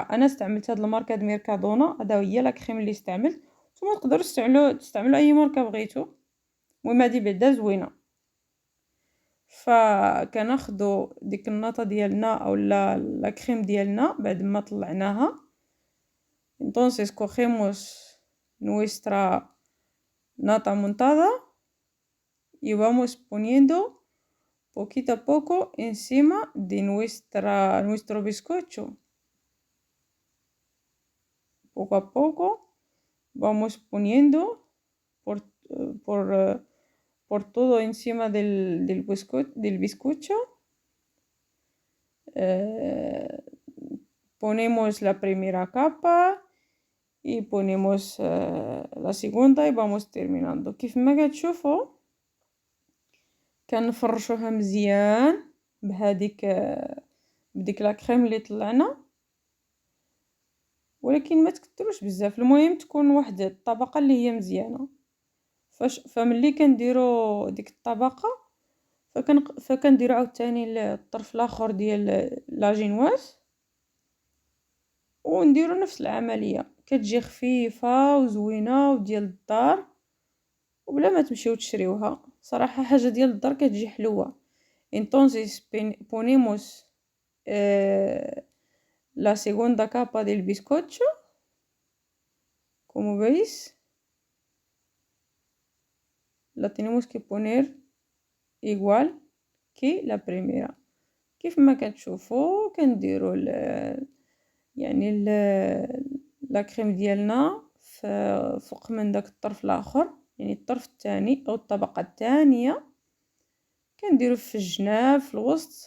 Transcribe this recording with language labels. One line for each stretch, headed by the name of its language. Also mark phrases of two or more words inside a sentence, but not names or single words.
Arabic: انا استعملت هاد الماركه د ميركادونا، هذا هي
French: la crème
Arabic: اللي استعملت. نتوما تقدروا تستعملوا اي ماركه بغيتو، المهم هادي بعدا زوينه. فكناخدو ديك الناطه ديالنا او
French: la crème
Arabic: ديالنا بعد ما طلعناها.
Spanish: entonces cogemos nuestra nata montada y vamos poniendo poquito a poco encima de nuestro bizcocho. Poco a poco vamos poniendo por todo encima del bizcocho. Ponemos la primera capa y ponemos la segunda y vamos terminando.
Arabic: كيف ما كتشوفوا كنفرشوها مزيان بديك
French: la crème
Arabic: اللي طلعنا، ولكن ما تكتروش بزاف، المهم تكون واحد الطبقه اللي هي مزيانه. فملي كنديروا ديك الطبقه فكنديروا عاوتاني الطرف الاخر ديال لاجينواز ونديروا نفس العمليه، كتجي خفيفه وزوينه وديال الدار وبلا ما تمشيو تشريوها. صراحه حاجه ديال الدار كتجي حلوه.
Spanish: entonces ponemos la segunda capa del bizcocho, como veis la tenemos que poner igual que la primera.
Arabic: كيف ما كتشوفوا كنديروا يعني
French: la crème
Arabic: ديالنا فوق من داك الطرف الاخر، يعني الطرف الثاني او الطبقه الثانيه كنديروا في الجناب في الوسط.